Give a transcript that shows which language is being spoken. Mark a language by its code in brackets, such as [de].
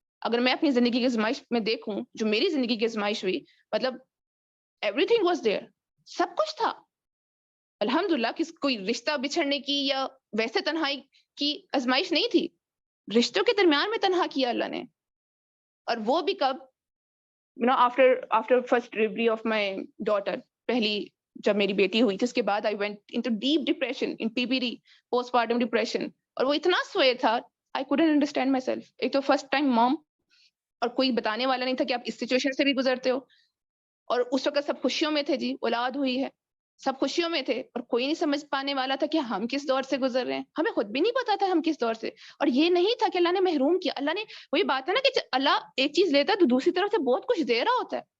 [ur] اگر میں اپنی زندگی کی آزمائش میں دیکھوں، جو میری زندگی کی آزمائش ہوئی، مطلب [en] everything was there, [ur] سب کچھ تھا الحمدللہ. کوئی رشتہ بچھڑنے کی یا ویسے تنہائی کی آزمائش نہیں تھی، رشتوں کے درمیان میں تنہا کیا اللہ نے. اور وہ بھی کب؟ [en] after first delivery of my daughter، [ur] پہلی جب میری بیٹی ہوئی تھی، اس کے بعد [en] I went into deep depression, in PPD, postpartum depression. [ur] اور وہ اتنا سوئے تھا، [en] I couldn't understand myself. [ur] ایک تو [en] first time mom, [ur] اور کوئی بتانے والا نہیں تھا کہ آپ اس سچویشن سے بھی گزرتے ہو. اور اس وقت سب خوشیوں میں تھے، جی اولاد ہوئی ہے، سب خوشیوں میں تھے، اور کوئی نہیں سمجھ پانے والا تھا کہ ہم کس دور سے گزر رہے ہیں. ہمیں خود بھی نہیں پتا تھا ہم کس دور سے. اور یہ نہیں تھا کہ اللہ نے محروم کیا، اللہ نے، وہی بات ہے نا کہ اللہ ایک چیز لیتا ہے تو دوسری طرف سے بہت کچھ دے رہا ہوتا ہے.